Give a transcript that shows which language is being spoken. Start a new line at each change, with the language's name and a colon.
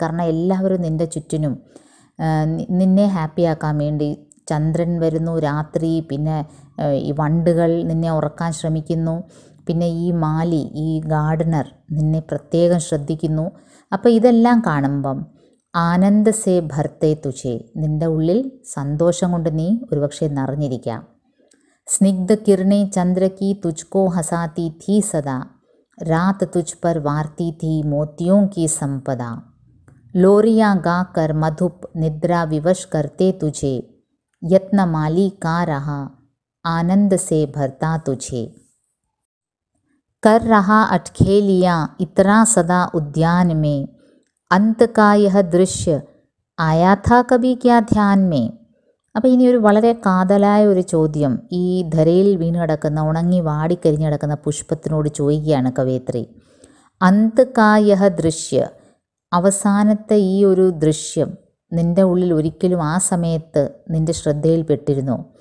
Malayalam: കാരണം എല്ലാവരും നിൻ്റെ ചുറ്റിനും നിന്നെ ഹാപ്പിയാക്കാൻ വേണ്ടി, ചന്ദ്രൻ വരുന്നു രാത്രി, പിന്നെ ഈ വണ്ടുകൾ നിന്നെ ഉറക്കാൻ ശ്രമിക്കുന്നു, പിന്നെ ഈ മാലി, ഈ ഗാർഡനർ നിന്നെ പ്രത്യേകം ശ്രദ്ധിക്കുന്നു. അപ്പോൾ ഇതെല്ലാം കാണുമ്പം
Hindi: ആനന്ദ് സേ ഭർത്തേ തുझे,
Malayalam: നിൻ്റെ ഉള്ളിൽ സന്തോഷം കൊണ്ട് നീ ഒരുപക്ഷെ നിറഞ്ഞിരിക്കാം.
Hindi: स्निग्ध किरणें चंद्र की तुझको हंसाती थी सदा, रात तुझ पर वारती थी मोतियों की संपदा, लोरियां गाकर मधुप निद्रा विवश करते तुझे, यत्न माली का रहा आनंद से भरता तुझे. कर रहा अटखेलियाँ इतरा सदा उद्यान में, अंत का यह दृश्य आया था कभी क्या ध्यान में.
Malayalam: അപ്പോൾ ഇനി ഒരു വളരെ കാതലായ ഒരു ചോദ്യം ഈ ധരയിൽ വീണ് കിടക്കുന്ന, ഉണങ്ങി വാടിക്കരിഞ്ഞ് കിടക്കുന്ന പുഷ്പത്തിനോട് ചോദിക്കുകയാണ് കവയിത്രി.
Hindi: അന്ത് കാ യഹ ദൃശ്യ,
Malayalam: അവസാനത്തെ ഈ ഒരു ദൃശ്യം നിൻ്റെ ഉള്ളിൽ ഒരിക്കലും ആ സമയത്ത് നിൻ്റെ ശ്രദ്ധയിൽപ്പെട്ടിരുന്നോ?